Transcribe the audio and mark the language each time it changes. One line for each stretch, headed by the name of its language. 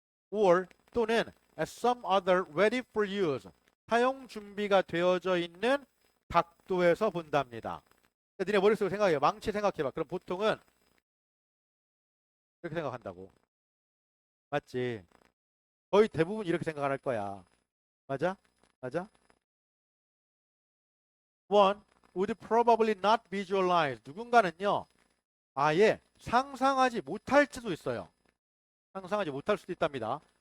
Korean: or 또는
English: as some other ready for use
Korean: 사용 준비가 되어져 있는 각도에서 본답니다. 니네 머릿속으로 생각해요. 망치 생각해봐. 그럼 보통은 이렇게 생각한다고. 맞지? 거의 대부분 이렇게 생각할 거야. 맞아? 맞아?
English: One would probably not visualize.
Korean: 누군가는요. 아예 상상하지 못할지도 있어요. 상상하지 못할 수도 있답니다.